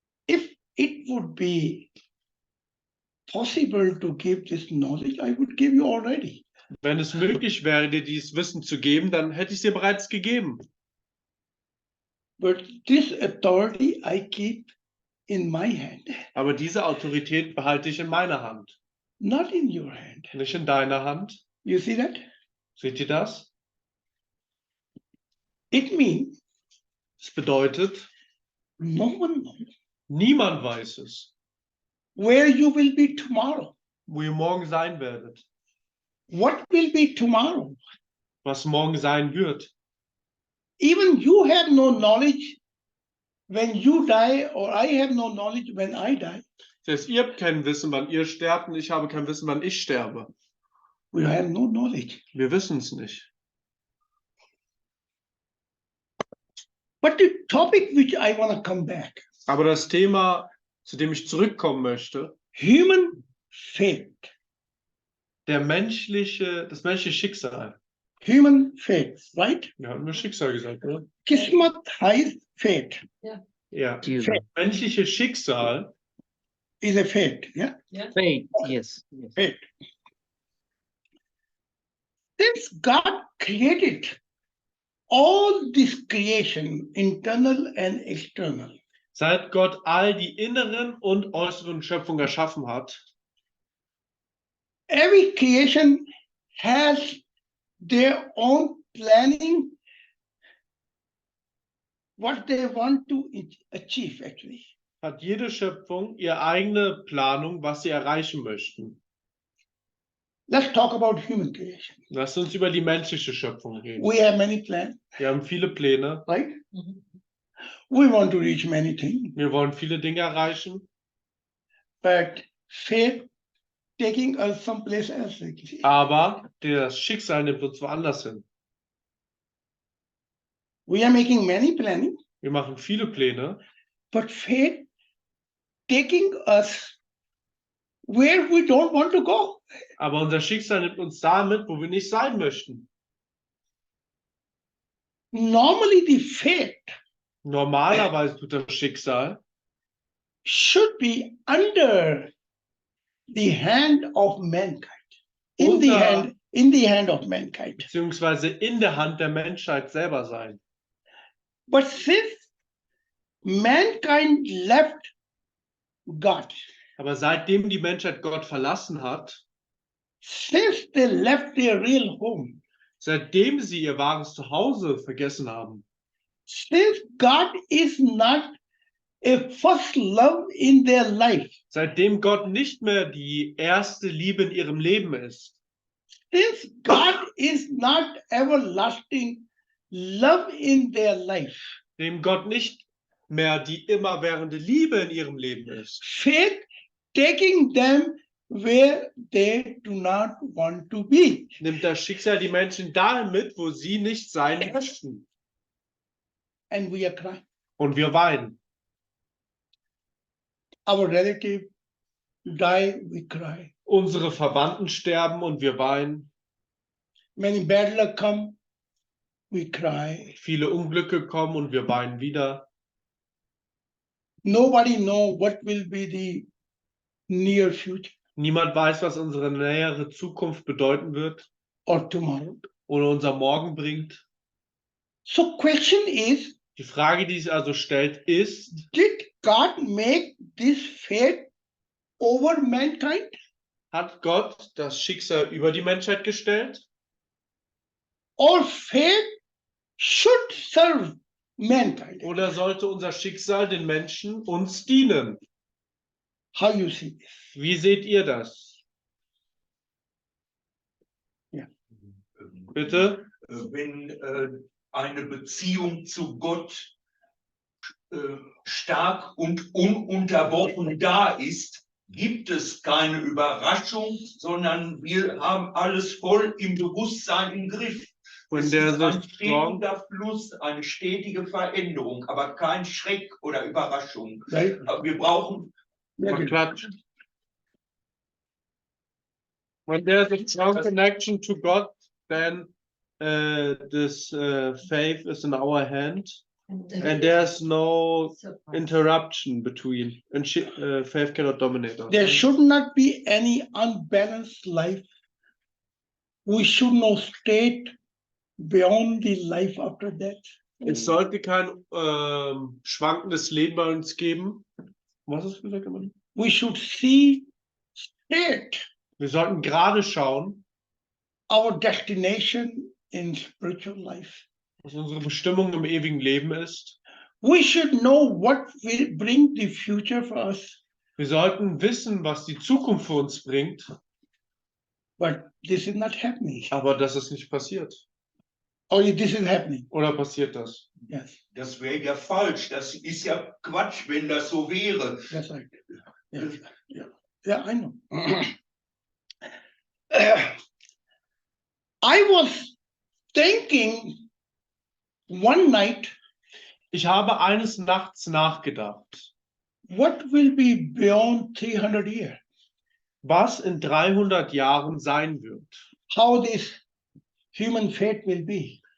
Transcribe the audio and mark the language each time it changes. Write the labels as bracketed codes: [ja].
[en] if it would be possible to give this knowledge, I would give you already. [de] wenn es möglich wäre, dir dieses Wissen zu geben, dann hätte ich es dir bereits gegeben. [en] But this authority I keep in my hand, [de] Aber diese Autorität behalte ich in meiner Hand, [en] not in your hand. [de] nicht in deiner Hand. [en] You see that? [de] Seht ihr das? [en] It means [de] Es bedeutet, [en] no one knows [de] niemand weiß es, [en] where you will be tomorrow. [de] wo ihr morgen sein werdet, [en] What will be tomorrow? [de] was morgen sein wird. [en] Even you have no knowledge when you die, or I have no knowledge when I die, [de] Das heißt, ihr habt kein Wissen, wann ihr sterbt, und ich habe kein Wissen, wann ich sterbe. [en] we have no knowledge. [de] Wir wissen es nicht. [en] But the topic which I want to come back, [de] Aber das Thema, zu dem ich zurückkommen möchte, [en] human faith, [de] das menschliche Schicksal. [en] human faith, right? [de] Wir haben nur Schicksal gesagt, oder? Kismat heißt faith, Ja. Menschliche Schicksal [en] is a faith, yeah? Faith, yes. Faith. Since God created all this creation, internal and external, [de] Seit Gott all die inneren und äußeren Schöpfungen erschaffen hat, [en] every creation has their own planning, what they want to achieve actually. [de] hat jede Schöpfung ihre eigene Planung, was sie erreichen möchten. [en] Let's talk about human creation. [de] Lasst uns über die menschliche Schöpfung reden. [en] We have many plans, [de] Wir haben viele Pläne. [en] right? We want to reach many things, [de] Wir wollen viele Dinge erreichen. [en] but faith taking us someplace else actually. [de] Aber das Schicksal nimmt uns woanders hin. [en] We are making many planning, [de] Wir machen viele Pläne, [en] but faith taking us where we don't want to go. [de] aber unser Schicksal nimmt uns damit, wo wir nicht sein möchten. [en] Normally the faith [de] Normalerweise tut das Schicksal [en] should be under the hand of mankind, in the hand of mankind. [de] beziehungsweise in der Hand der Menschheit selber sein. [en] But since mankind left God, [de] Aber seitdem die Menschheit Gott verlassen hat, [en] since they left their real home, [de] seitdem sie ihr wahres Zuhause vergessen haben, [en] since God is not a first love in their life, [de] seitdem Gott nicht mehr die erste Liebe in ihrem Leben ist, [en] since God is not everlasting love in their life, [de] dem Gott nicht mehr die immerwährende Liebe in ihrem Leben ist, [en] faith taking them where they do not want to be. [de] nimmt das Schicksal die Menschen dahin mit, wo sie nicht sein möchten. [en] And we are crying. [de] Und wir weinen. [en] Our relative die, we cry. [de] Unsere Verwandten sterben und wir weinen. [en] Many bad luck come, we cry. [de] Viele Unglücke kommen und wir weinen wieder. [en] Nobody know what will be the near future [de] Niemand weiß, was unsere nähere Zukunft bedeuten wird [en] or tomorrow. [de] oder unser Morgen bringt. [en] So question is, [de] Die Frage, die sich also stellt, ist, [en] did God make this fate over mankind? [de] hat Gott das Schicksal über die Menschheit gestellt? [en] Or fate should serve mankind? [de] Oder sollte unser Schicksal den Menschen uns dienen? [en] How you see this? [de] Wie seht ihr das? Ja. Bitte? Wenn eine Beziehung zu Gott stark und ununterbrochen da ist, gibt es keine Überraschung, sondern wir haben alles voll im Bewusstsein im Griff. [en] When [de] Es [en] there's [de] ist [en] a [de] ein [en] strong, [de] stetiger Fluss, eine stetige Veränderung, aber kein Schreck oder Überraschung. [en] Right? [de] Wir brauchen [en] when there's a strong connection to God, then this faith is in our hand, and there's no interruption between, and faith cannot dominate us. There should not be any unbalanced life. We should not state beyond the life after death. [de] Es sollte kein schwankendes Leben bei uns geben. Was hast du gesagt, Mann? [en] We should see state [de] Wir sollten gerade schauen, [en] our destination in spiritual life. [de] was unsere Bestimmung im ewigen Leben ist. [en] We should know what will bring the future for us. [de] Wir sollten wissen, was die Zukunft für uns bringt, [en] But this is not happening. [de] aber das ist nicht passiert. [en] Or this is happening. [de] Oder passiert das? [en] Yes, [de] Das wäre ja falsch. Das ist ja Quatsch, wenn das so wäre. [en] that's right. Yes, yeah, I know. I was thinking one night, [de] Ich habe eines Nachts nachgedacht, [en] what will be beyond 300 years? [de] was in 300 Jahren sein wird. [en] How this human fate will be.